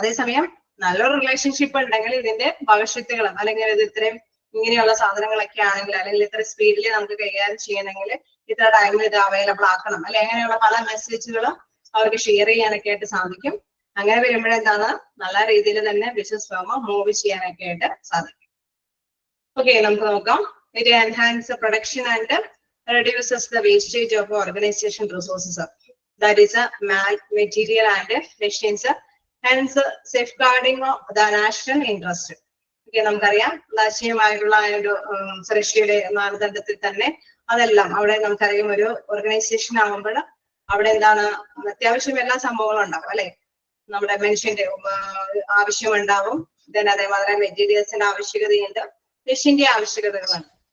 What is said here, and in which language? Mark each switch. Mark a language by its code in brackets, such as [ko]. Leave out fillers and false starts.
[ml] അതേസമയം നല്ലൊരു റിലേഷൻഷിപ്പ് ഉണ്ടെങ്കിൽ ഇതിന്റെ ഭവിഷ്യത്തുകളും അല്ലെങ്കിൽ ഇത് ഇത്രയും ഇങ്ങനെയുള്ള സാധനങ്ങളൊക്കെ ആണെങ്കിൽ, അല്ലെങ്കിൽ ഇത്ര സ്പീഡിൽ നമുക്ക് കൈകാര്യം ചെയ്യണമെങ്കിൽ ഇത്ര ടൈമിൽ ഇത് അവൈലബിൾ ആക്കണം അല്ലെ, അങ്ങനെയുള്ള പല മെസ്സേജുകളും അവർക്ക് ഷെയർ ചെയ്യാനൊക്കെ ആയിട്ട് സാധിക്കും. അങ്ങനെ വരുമ്പോഴെന്താണ്? നല്ല രീതിയിൽ തന്നെ ബിസിനസ് ഫേം മൂവ് ചെയ്യാനൊക്കെ ആയിട്ട് സാധിക്കും. ഓക്കെ, നമുക്ക് നോക്കാം. [en] It enhance production and reduces the wastage of organization resources, that is material and machines, hence safeguarding the national interest. [ml] Okay, നമുക്കറിയാം ദേശീയമായിട്ടുള്ള ഒരു സുരക്ഷയുടെ മാനദണ്ഡത്തിൽ തന്നെ അതെല്ലാം അവിടെ നമുക്കറിയാം ഒരു ഓർഗനൈസേഷൻ ആകുമ്പോൾ അവിടെ എന്താണ് അത്യാവശ്യം എല്ലാ സംഭവങ്ങളും ഉണ്ടാവും അല്ലെ. നമ്മുടെ മനുഷ്യന്റെ ആവശ്യമുണ്ടാവും, അതേമാതിരി മെറ്റീരിയൽസിന്റെ ആവശ്യകതയുണ്ട്, മെഷീന്റെ ആവശ്യകതകളുണ്ട്.